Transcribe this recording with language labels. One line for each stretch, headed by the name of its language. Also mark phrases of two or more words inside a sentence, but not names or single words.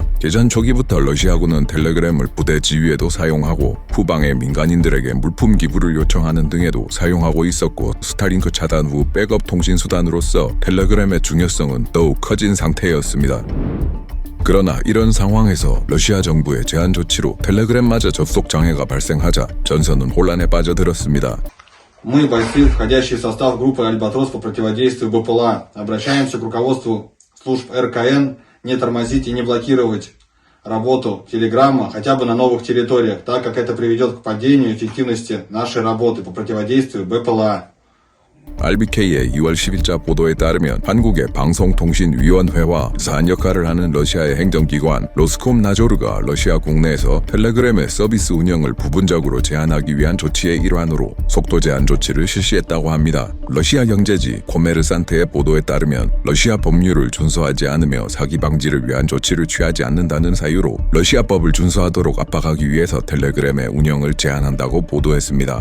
Korean: 개전 초기부터 러시아군은 텔레그램을 부대 지휘에도 사용하고 후방의 민간인들에게 물품 기부를 요청하는 등에도 사용하고 있었고, 스타링크 차단 후 백업 통신 수단으로서 텔레그램의 중요성은 더욱 커진 상태였습니다. 그러나 이런 상황에서 러시아 정부의 제한 조치로 텔레그램마저 접속 장애가 발생하자 전선은 혼란에 빠져들었습니다.
Russian: Мы, бойцы, входящие в состав группы «Альбатрос» по противодействию БПЛА, обращаемся к руководству служб РКН не тормозить и не блокировать работу Телеграма хотя бы на новых территориях, так как это приведет к падению эффективности нашей работы по противодействию БПЛА.
Korean: RBK의 2월 10일자 보도에 따르면 한국의 방송통신위원회와 유사한 역할을 하는 러시아의 행정기관 로스콤나조르가 러시아 국내에서 텔레그램의 서비스 운영을 부분적으로 제한하기 위한 조치의 일환으로 속도 제한 조치를 실시했다고 합니다. 러시아 경제지 코메르산트의 보도에 따르면 러시아 법률을 준수하지 않으며 사기 방지를 위한 조치를 취하지 않는다는 사유로 러시아법을 준수하도록 압박하기 위해서 텔레그램의 운영을 제한한다고 보도했습니다.